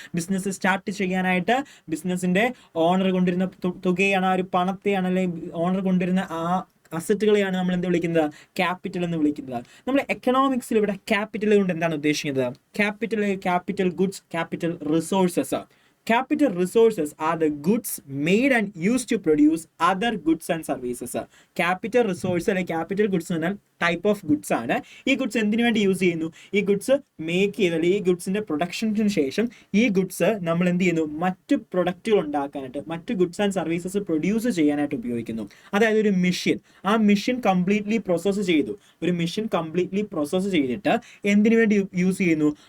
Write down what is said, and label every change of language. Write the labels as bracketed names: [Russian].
[Malayalam] Business start ചെയ്യാനായിട്ട് ബിസിനസ്സിന്റെ owner കൊണ്ടിരുന്ന തുകയാണ്, ആ ഒരു പണത്തെയാണ് അല്ലെങ്കിൽ ഓണർ കൊണ്ടിരുന്ന ആ അസറ്റുകളെയാണ് നമ്മൾ എന്ത് വിളിക്കുന്നത്? ക്യാപിറ്റൽ എന്ന് വിളിക്കുന്നത്. നമ്മൾ എക്കണോമിക്സിൽ ഇവിടെ ക്യാപിറ്റൽ കൊണ്ട് എന്താണ് ഉദ്ദേശിക്കുന്നത്? Capital goods, capital resources. [English] Capital resources are the goods made and used to produce other goods and services. [Malayalam] Capital resource അല്ലെങ്കിൽ ക്യാപിറ്റൽ ഗുഡ്സ് എന്ന് പറഞ്ഞാൽ ടൈപ്പ് ഓഫ് ഗുഡ്സ് ആണ്. ഈ ഗുഡ്സ് എന്തിനു വേണ്ടി യൂസ് ചെയ്യുന്നു? ഈ ഗുഡ്സ് മേക്ക് ചെയ്ത് അല്ലെങ്കിൽ ഈ ഗുഡ്സിൻ്റെ പ്രൊഡക്ഷന് ശേഷം ഈ ഗുഡ്സ് നമ്മൾ എന്ത് ചെയ്യുന്നു? മറ്റ് പ്രൊഡക്റ്റുകൾ ഉണ്ടാക്കാനായിട്ട്, മറ്റ് ഗുഡ്സ് ആൻഡ് സർവീസസ് പ്രൊഡ്യൂസ് ചെയ്യാനായിട്ട് ഉപയോഗിക്കുന്നു. അതായത് ഒരു മെഷീൻ, ആ മെഷീൻ കംപ്ലീറ്റ്ലി പ്രോസസ്സ് ചെയ്തു. ഒരു മെഷീൻ കംപ്ലീറ്റ്ലി പ്രോസസ്സ് ചെയ്തിട്ട് എന്തിനു വേണ്ടി യൂസ് ചെയ്യുന്നു?